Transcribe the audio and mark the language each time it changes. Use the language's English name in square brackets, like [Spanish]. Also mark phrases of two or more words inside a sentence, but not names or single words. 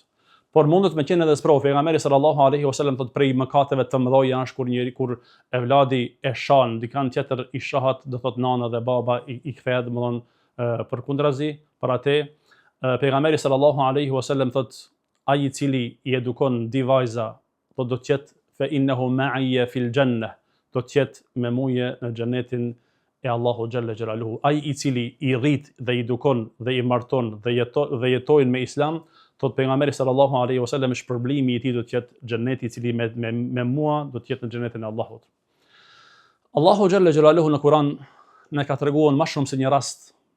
[Albanian] Por mundet me qenë edhe sprov. Pejgamberi [Arabic] صلى الله عليه وسلم [Albanian] thot prej mëkateve të mëdha është kur evladi e shan dikan tjetër, i shahat, do thot nana dhe baba i kthehet, domthon përkundrazi për atë. Pejgamberi [Arabic] صلى الله عليه وسلم [Albanian] thot ai i cili i edukon di vajza, do të jetë [Arabic] فإنه معي في الجنة, [Albanian] do të jetë me mua në xhenetin e [Arabic] الله جل جلاله. [Albanian] Ai i cili i rrit dhe i edukon dhe i marton dhe jetojnë me islam, thot pejgamberi [Arabic] صلى الله عليه وسلم, [Albanian] shpërblimi i tij do të jetë xheneti i cili me mua do të jetë në xhenetin e Allahut. [Arabic] الله جل جلاله [Albanian] në Kur'an na ka treguar më shumë se një rast.